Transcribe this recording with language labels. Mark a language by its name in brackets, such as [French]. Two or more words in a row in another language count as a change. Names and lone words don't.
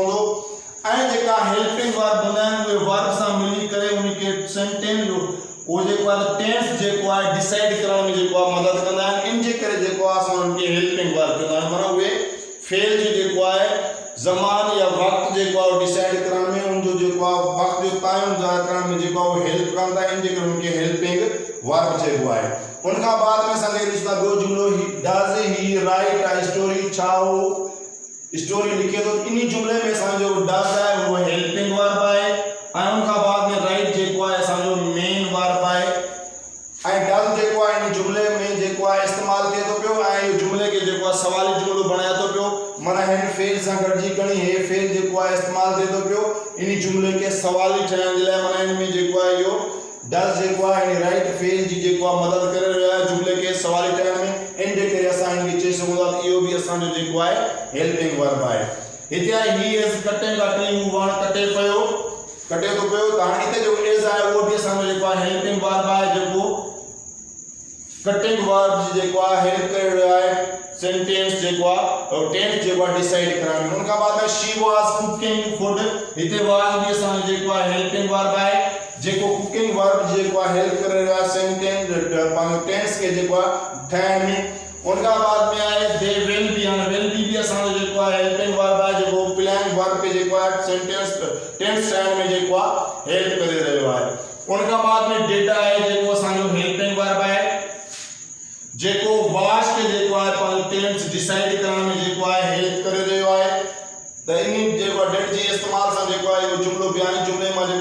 [Sindhi] पवंदो ऐं जेका [English] helping verb [Sindhi] हूंदा आहिनि उहे वर्ब सां मिली करे उनखे सेंटेंस जो उहो जेको आहे टेंस जेको आहे डिसाइड करण में जेको आहे मदद कंदा आहिनि इन जे करे जेको आहे असां उनखे [English] helping verb [Sindhi] चवंदा आहियूं माना उहे फेल जो जेको आहे ज़मान या वक़्तु जेको आहे डिसाइड करण में उनजो जेको आहे वक़्तु जो टाइम ज़ाहिर करण में जेको आहे उहो हेल्प कंदा इन जे करे उनखे हेल्पिंग वर्ब चइबो आहे। उन खां बाद में असांखे ॾिसंदा ॿियो जुमिलो [English] does he write a story [Sindhi] छा उहो स्टोरी लिखे तो इन जुमले में असांजो डज है वो [English] helping verb [Sindhi] है ऐं उन खां बाद में राइट जेको है असांजो मेन वर्ब है ऐं डज जेको है इन जुमले में जेको है इस्तेमाल थिए थो पियो ऐं जुमले के जेको है सवाली जुमलो बणाए थो पियो माना हिन फेल सां गॾिजी खणी हे फेल जेको है इस्तेमाल थिए थो पियो इन जुमले के सवाली ठहण जे लाइ माना इन में जेको है इहो डज जेको है इन राइट फेल जी जेको है मदद करे रहियो आहे जुमले के सवाली ठहण में इन जे करे असां इनखे चई सघूं था इहो बि असांजो जेको आहे [English] helping verb [Sindhi] आहे हिते आहे [English] he is cutting a tree [Sindhi] हू वण कटे पियो कटे थो पियो त हाणे हिते जेको इज आहे उहो बि असांजो जेको आहे [English] helping verb [Sindhi] आहे जेको [English] cutting verb [Sindhi] जी जेको आहे हेल्प करे रहियो आहे सेंटेंस जेको आहे टेंस जेको आहे डिसाइड करण में उन खां बाद में [English] she was cooking food [Sindhi] हिते वाज बि असांजो जेको आहे [English] helping verb [Sindhi] आहे जेको [English] cooking verb [Sindhi] जेको आहे हेल्प करे रहियो आहे सेंटेंस पंहिंजो टेंस के जेको आहे ठहण में उन खां बाद में आहे [English] they will be [Sindhi] हाणे [English] will be [Sindhi] असांजो जेको आहे [English] helping verb [Sindhi] आहे जेको [English] plan verb [Sindhi] के जेको आहे [English] sentence tense [Sindhi] ठहण में जेको आहे हेल्प करे रहियो आहे उन खां बाद में डिड आहे जेको असांजो [English] helping verb [Sindhi] आहे जेको वाज के जेको आहे पंहिंजो टेंस डिसाइड करण में जेको आहे हेल्प करे रहियो आहे त इन जेको डिड जी इस्तेमाल सां जेको आहे इहो जुमलो बयानी जुमले में जेको